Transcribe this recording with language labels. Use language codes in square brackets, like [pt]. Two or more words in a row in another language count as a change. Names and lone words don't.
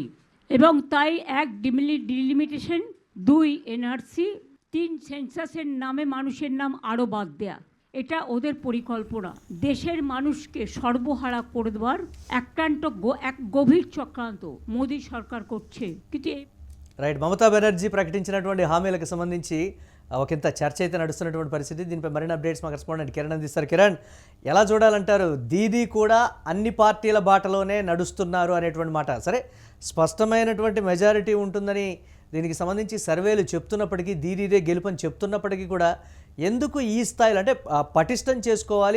[bn] এবং তাই 1 ডিলিমিটেশন, 2 এনআরসি, 3 সেন্সাসের নামে মানুষের নাম আরও বাদ দেয়া। এটা ওদের পরিকল্পনা, দেশের মানুষকে সর্বহারা করে দেওয়ার এক গভীর চক্রান্ত মোদী সরকার করছে। কিন্তু [te] రైట్, మమతా బెనర్జీ ప్రకటించినటువంటి హామీలకు సంబంధించి ఒకంత చర్చ అయితే నడుస్తున్నటువంటి పరిస్థితి. దీనిపై మరిన్ని అప్డేట్స్ మా కరెస్పాండెంట్ కిరణ్ అందిస్తారు. కిరణ్, ఎలా చూడాలంటారు? దీదీ కూడా అన్ని పార్టీల బాటలోనే నడుస్తున్నారు అనేటువంటి మాట. సరే, స్పష్టమైనటువంటి మెజారిటీ ఉంటుందని దీనికి సంబంధించి సర్వేలు చెప్తున్నప్పటికీ, దీదీదే గెలుపని చెప్తున్నప్పటికీ కూడా ఎందుకు ఈ స్థాయిలో అంటే పటిష్టం చేసుకోవాలి?